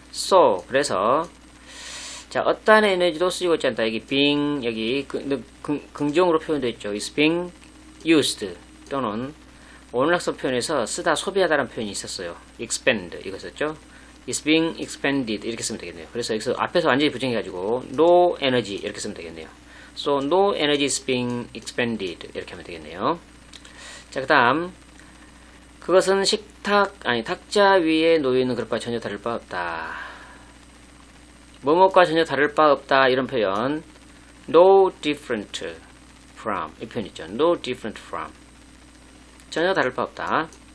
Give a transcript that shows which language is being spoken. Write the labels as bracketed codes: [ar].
[ko] So, 그래서 자, 어떤 에너지도 쓰이고 있지 않다. 여기 being, 여기 긍정으로 표현되어 있죠. [en] is being used [ko] 또는 오늘 학습 표현에서 쓰다 소비하다라는 표현이 있었어요. expend 이거 썼죠. [en] is being expended [ko] 이렇게 쓰면 되겠네요. 그래서 여기서 앞에서 완전히 부정해가지고 [en] no energy [ko] 이렇게 쓰면 되겠네요. [en] So no energy is being expended [ko] 이렇게 하면 되겠네요. 자, 그 다음 그것은 탁자 위에 놓여있는 그릇과 전혀 다를 바 없다. 뭐뭐과 전혀 다를 바 없다 이런 표현 [en] no different from [ko] 이 표현 있죠. [en] no different from [ko] 전혀 다를 바 없다.